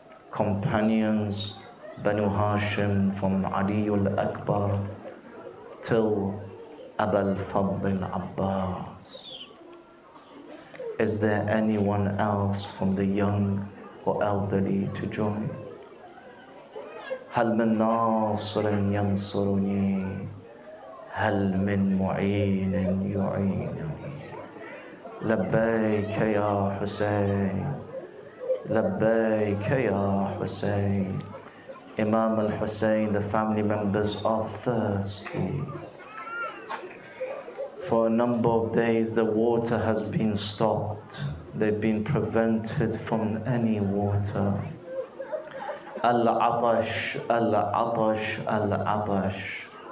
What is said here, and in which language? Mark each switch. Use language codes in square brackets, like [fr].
[en] Companions, Banu Hashim from Aliul Akbar till Abul Fadl Abbas. Is there anyone else from the young or elderly to join? [ar] هل من ناصر ينصرني هل من معين يعينني لبيك يا حسين لبيك يا حسين. [en] Imam al-Hussein, the family members are thirsty. For a number of days the water has been stopped. They've been prevented from any water. Al-Atash, Al-Atash, Al-Atash.